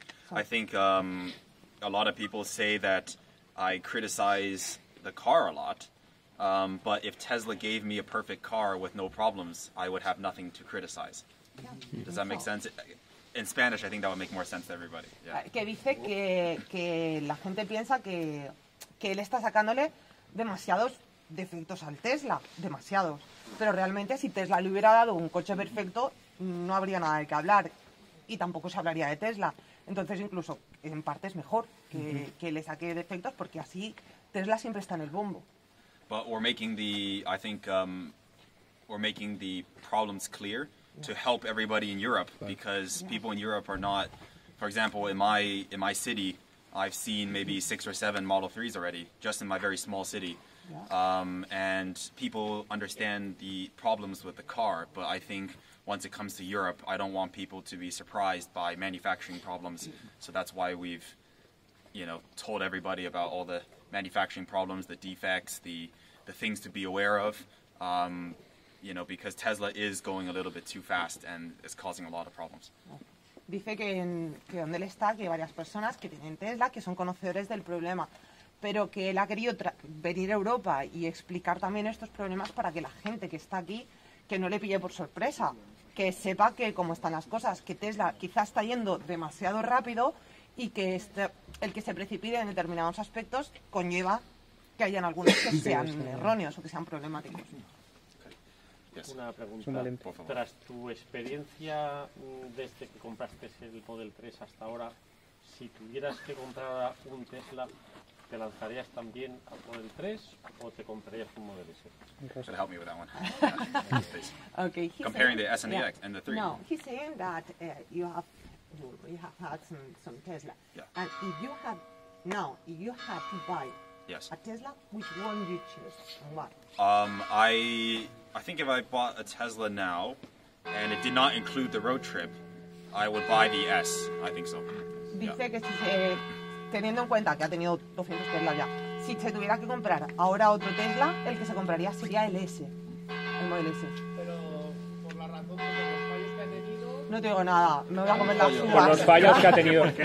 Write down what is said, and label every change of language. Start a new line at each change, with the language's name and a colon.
English: I think a lot of people say that I criticize the car a lot. But if Tesla gave me a perfect car with no problems, I would have nothing to criticize. Does that make sense? In Spanish, I think that would make more sense to everybody. Yeah.
Spanish: Que dice que la gente piensa que él está sacándole demasiados defectos al Tesla, demasiados. Pero realmente si Tesla le hubiera dado un coche perfecto, no habría nada de qué hablar. y tampoco se hablaría de Tesla. Entonces, incluso en parte es mejor que le saque defectos, porque así Tesla siempre está en el bombo.
English: But we're making I think, we're making the problems clear to help everybody in Europe, because people in Europe are not, for example, in my city, I've seen maybe 6 or 7 Model 3s already, just in my very small city. And people understand the problems with the car, but I think once it comes to Europe, I don't want people to be surprised by manufacturing problems. So that's why we've, told everybody about all the manufacturing problems, the defects, the things to be aware of. Because Tesla is going a little bit too fast and is causing a lot of problems.
Spanish: Dice que donde él está, que hay varias personas que tienen Tesla, que son conocedores del problema, pero que él ha querido venir a Europa y explicar también estos problemas para que la gente que está aquí, que no le pille por sorpresa, que sepa que cómo están las cosas, que Tesla quizá está yendo demasiado rápido y que el que se precipite en determinados aspectos conlleva que hayan algunos que sean erróneos o que sean problemáticos. Una pregunta. Tras tu experiencia desde que compraste el Model 3 hasta ahora, si tuvieras que comprar un Tesla, ¿te lanzarías también al Model 3 o te comprarías un Model S?
English: Should help me with that one. Okay, comparing the S and the X and the 3. No, he's saying that you have had some Tesla, and if you had to buy a Tesla, which one you choose and why? I think if I bought a Tesla now and it did not include the road trip, I would buy the S. I think so.
Spanish: Dice que teniendo en cuenta que ha tenido 200 Tesla ya, si se tuviera que comprar ahora otro Tesla, el que se compraría sería el S, el Model S. Pero por la razón de los fallos que ha tenido... No te digo nada, me voy a comer las uvas. Por los fallos que ha tenido.